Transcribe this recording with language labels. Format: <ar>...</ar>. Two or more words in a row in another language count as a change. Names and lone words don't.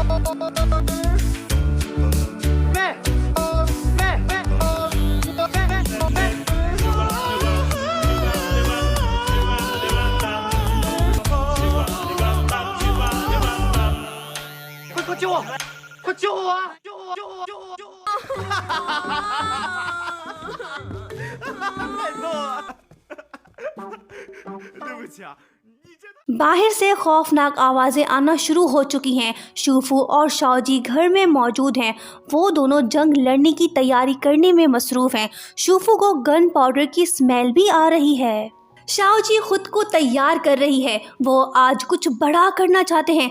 <zh>快救我！快救我啊！救我！救我！救我！救我！太逗了，对不起啊。</zh> <hi>बाहर से खौफनाक आवाज़ें आना शुरू हो चुकी हैं। शूफू और शाओजी घर में मौजूद हैं। वो दोनों जंग लड़ने की तैयारी करने में मसरूफ़ हैं। शूफू को</hi> <en>gun powder</en> <hi>की स्मेल भी आ रही है। शाओजी खुद को तैयार कर रही है। वो आज कुछ बड़ा करना चाहते हैं।</hi>